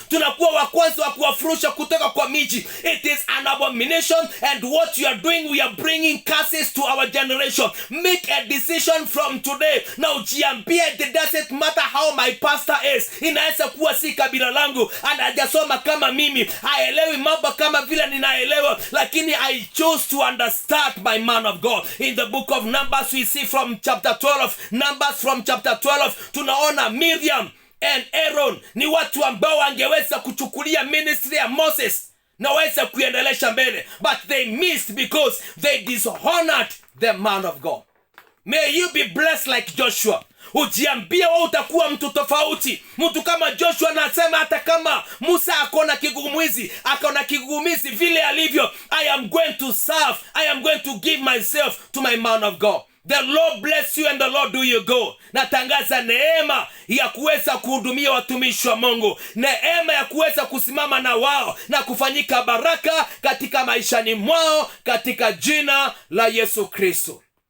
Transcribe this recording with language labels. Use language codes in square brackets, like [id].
[sw] Tunakuwa wa kwanza wa kuwafurusha kutoka kwa miji. [en] It is an abomination, and what you are doing, we are bringing curses to our generation. Make a decision from today. [sw] Na ujiambie, [en] it doesn't matter how my pastor is. [sw] Inaweza kuwa si kabila langu, anajasoma kama mimi, haelewi mambo kama vile ninaelewa, lakini [en] I chose to understand my man of God. In the book of Numbers we see from chapter 12, Numbers from chapter 12, [sw] tunaona Miriam and Aaron ni watu ambao wangeweza kuchukulia ministry ya Moses na waweza kuendelesha mbele, [en] but they missed because they dishonored the man of God. May you be blessed like Joshua. [sw] ujiambie wewe utakuwa mtu tofauti. Mtu kama Joshua anasema hata kama Musa akona kigugumizi vile alivyo, [en] I am going to serve, I am going to give myself to my man of God. The Lord bless you and the Lord do you go. [sw] Natangaza neema ya kuweza kuhudumia watumishi wa Mungu, neema ya kuweza kusimama na wao na kufanyika baraka katika maishani mwao katika jina la Yesu Kristo.